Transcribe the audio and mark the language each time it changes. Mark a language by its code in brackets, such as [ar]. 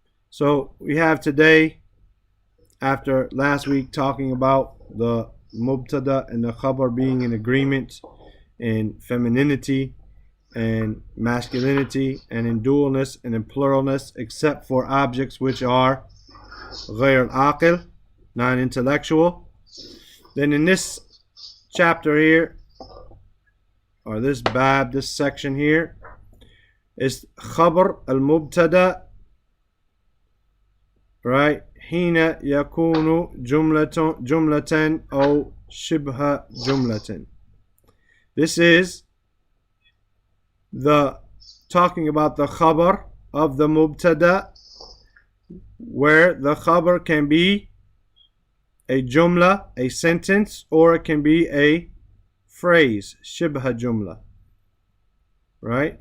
[en] So we have today, after last week talking about the Mubtada and the Khabar being in agreement in femininity and masculinity and in dualness and in pluralness, except for objects which are [ar] غير العاقل, [en] non-intellectual. Then in this chapter here, or this bab, this section here, is [ar] خبر المبتدا, [en] right? [ar] حين يكون جملة أو شبه جملة. [en] This is the talking about the khabar of the mubtada, where the khabar can be a jumla, a sentence, or it can be a phrase, shibha jumla, right?